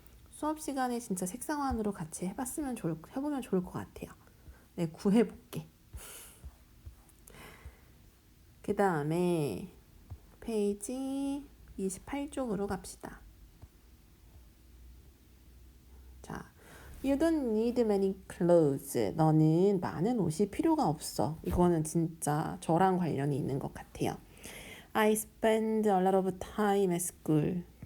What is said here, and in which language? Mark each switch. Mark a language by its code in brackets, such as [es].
[ko] 수업 시간에 진짜 색상환으로 같이 해보면 좋을 것 같아요. 네, 구해볼게. 그 다음에 페이지 28쪽으로 갑시다. 자, [en] You don't need many clothes. [ko] 너는 많은 옷이 필요가 없어. 이거는 진짜 저랑 관련이 있는 것 같아요. [en] I spend a lot of time at school.